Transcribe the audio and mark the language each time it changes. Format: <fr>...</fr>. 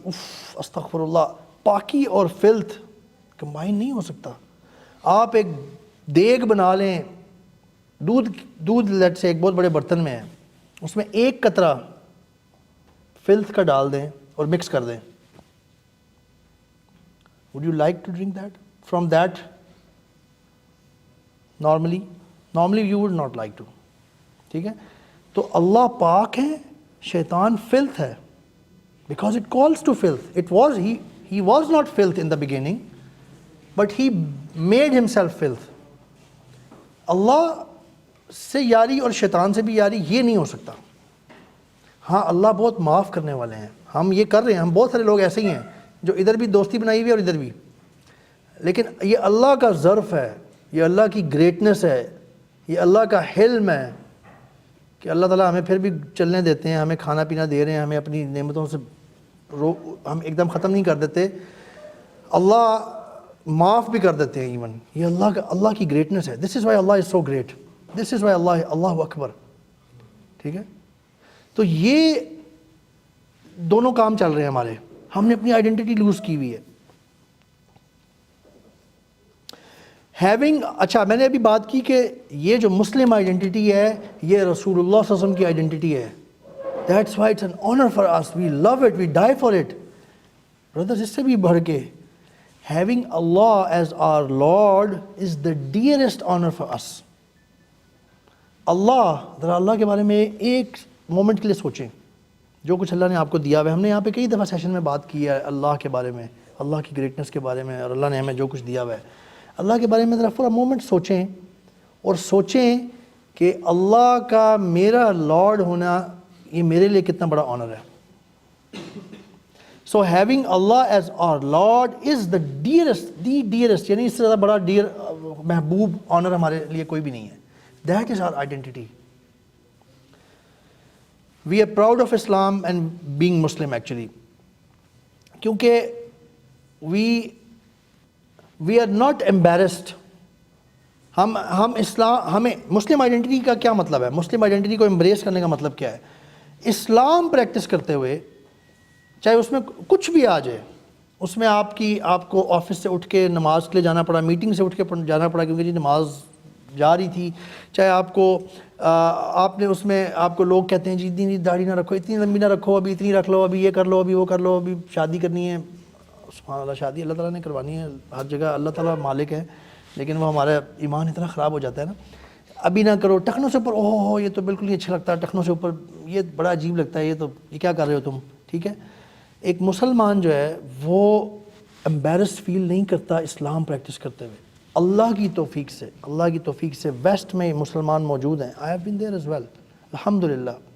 <ur>استغفر اللہ, پاکی اور فلتھ کمبائن نہیں ہو سکتا. آپ ایک دیگ بنا لیں, دودھ لیٹ سے ایک بہت بڑے برتن میں ہے, اس میں ایک قطرہ فلتھ کا ڈال دیں اور مکس کر دیں.</ur> <en>Would you like to drink that? From that? Normally you would not like to.</en> <ur>ٹھیک ہے. تو اللہ پاک ہے, شیطان filth ہے.</ur> <en>Because it calls to filth. He was not filth in the beginning, but he made himself filth.</en> <ur>اللہ سے یاری اور شیطان سے بھی یاری یہ نہیں ہو سکتا. ہاں اللہ بہت معاف کرنے والے ہیں, ہم یہ کر رہے ہیں, ہم بہت سارے لوگ ایسے ہی ہیں جو ادھر بھی دوستی بنائی ہوئی ہے اور ادھر بھی. لیکن یہ اللہ کا ظرف ہے, یہ اللہ کی گریٹنس ہے, یہ اللہ کا حلم ہے کہ اللہ تعالیٰ ہمیں پھر بھی چلنے دیتے ہیں, ہمیں کھانا پینا دے رہے ہیں, ہمیں اپنی نعمتوں سے ہم ایک دم ختم نہیں کر دیتے, اللہ معاف بھی کر دیتے ہیں ایون. یہ اللہ کی گریٹنس ہے.</ur> <en>This is why Allah is so great, this is why Allah اکبر.</en> <ur>ٹھیک ہے. تو یہ دونوں کام چل رہے ہیں ہمارے. ہم نے اپنی آئیڈینٹی لوز کی ہوئی ہے. اچھا میں نے ابھی بات کی کہ یہ جو مسلم آئیڈینٹی ہے یہ رسول اللہ صلی اللہ علیہ وسلم کی آئیڈینٹی ہے.</ur> <en>That's why it's an honour for us, we love it, we die for it.</en> <ur>Brothers اس سے بھی بڑھ کے</ur> <en>having Allah as our Lord is the dearest honor for us.</en> <ur>ذرا اللہ کے بارے میں ایک مومنٹ کے لیے سوچیں, جو کچھ اللہ نے آپ کو دیا ہوا ہے. ہم نے یہاں پہ کئی دفعہ سیشن میں بات کی ہے اللہ کے بارے میں, اللہ کی گریٹنس کے بارے میں, اور اللہ نے ہمیں جو کچھ دیا ہوا ہے اللہ کے بارے میں. ذرا پورا مومنٹ سوچیں اور سوچیں کہ اللہ کا میرا لارڈ ہونا یہ میرے لیے کتنا بڑا آنر ہے.</ur> <en>So having Allah as our Lord is the dearest,</en> <ur>یعنی اس سے زیادہ بڑا محبوب آنر ہمارے لیے کوئی بھی نہیں ہے.</ur> <en>That is our identity. We are proud of Islam and being Muslim actually. کیونکہ we are not embarrassed.</en> <ur>ہم اسلام, ہمیں مسلم آئیڈینٹی کا کیا مطلب ہے, مسلم آئیڈینٹی کو امبریس کرنے کا مطلب کیا ہے. اسلام پریکٹس کرتے ہوئے چاہے اس میں کچھ بھی آ جائے, اس میں آپ کو آفس سے اٹھ کے نماز کے لیے جانا پڑا, میٹنگ سے اٹھ کے جانا پڑا کیونکہ جی نماز جا رہی تھی, چاہے آپ نے اس میں آپ کو لوگ کہتے ہیں جی اتنی داڑھی نہ رکھو, اتنی لمبی نہ رکھو, ابھی اتنی رکھ لو, ابھی یہ کر لو, ابھی وہ کر لو, ابھی شادی کرنی ہے. سبحان اللہ, شادی اللہ تعالیٰ نے کروانی ہے ہر جگہ, اللہ تعالیٰ مالک ہے, لیکن وہ ہمارا ایمان اتنا خراب ہو جاتا ہے نا. ابھی نہ کرو, ٹخنوں سے اوپر, اوہ یہ تو بالکل نہیں اچھا لگتا, ٹخنوں سے اوپر یہ بڑا عجیب لگتا ہے, یہ کیا کر رہے ہو تم. ٹھیک ہے. ایک مسلمان جو ہے وہ امبیرس فیل نہیں کرتا اسلام پریکٹس کرتے ہوئے. اللہ کی توفیق سے ویسٹ میں مسلمان موجود ہیں.</ur> <en>I have been there as well, الحمدللہ.</en>